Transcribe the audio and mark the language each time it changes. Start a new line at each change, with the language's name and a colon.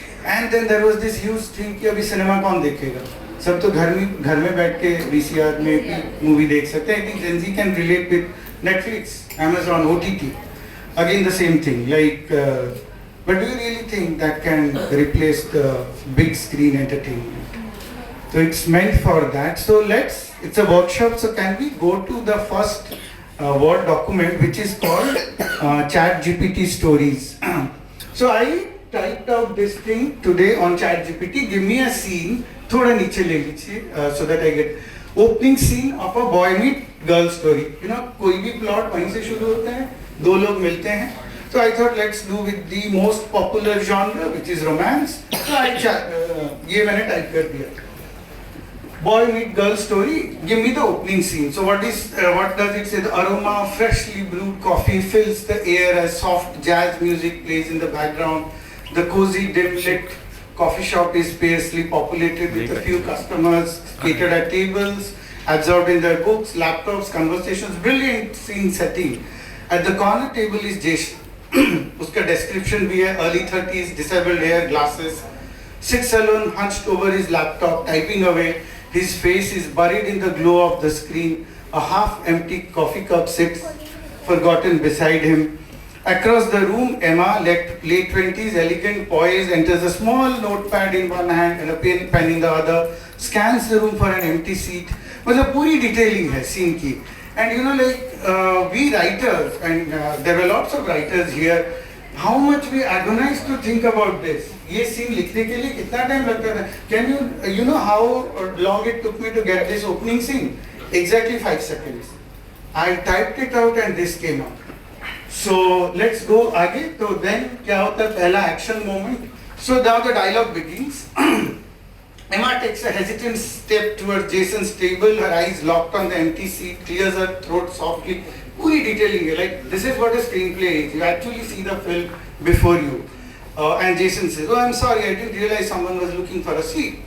English: And then there was this huge thing
Hindi: कि अभी cinema कौन देखेगा? सब तो घर में बैठ के VCR में भी मूवी देख सकते हैं.
English: I think Gen Z can relate with Netflix, Amazon, OTT. Again the same thing. Like, but do you really think that can replace the big screen entertainment? So it's meant for that. So it's a workshop. So can we go to the first Word document, which is called ChatGPT Stories. So I typed out this thing today on ChatGPT. Give me a scene.
Hindi: थोड़ा नीचे ले लीजिए
English: so that I get opening scene of a boy meet girl story.
Hindi: You know, कोई भी plot वहीं से शुरू होता है, दो लोग मिलते हैं.
English: So I thought let's do with the most popular genre, which is romance.
Hindi: So ये मैंने type कर दिया.
English: Boy meet girl story. Give me the opening scene. So what does it say? The aroma of freshly brewed coffee fills the air as soft jazz music plays in the background. The cozy dim lit coffee shop is sparsely populated with a few customers seated at tables, absorbed in their books, laptops, conversations. Brilliant scene setting. At the corner table is Jason.
Hindi: उसका description भी है,
English: early 30s, disabled hair, glasses, sits alone, hunched over his laptop, typing away. His face is buried in the glow of the screen. A half-empty coffee cup sits forgotten beside him. Across the room, Emma, late 20s, elegant, poised, enters a small notepad in one hand and a pen in the other, scans the room for an empty seat.
Hindi: मतलब पूरी detailing है scene की.
English: And you know, like we writers, and there were lots of writers here, how much we agonize to think about this.
Hindi: ये scene लिखने के लिए कितना time लगता था?
English: Can you know how long it took me to get this opening scene? Exactly 5 seconds. I typed it out and this came out. So let's go
Hindi: आगे. तो then क्या होता है पहला action moment.
English: So now the dialogue begins. Emma takes a hesitant step towards Jason's table, her eyes locked on the empty seat, clears her throat softly.
Hindi: Puri detailing है,
English: like this is what a screenplay is. You actually see the film before you. And Jason says, "Oh, I'm sorry, I didn't realize someone was looking for a seat.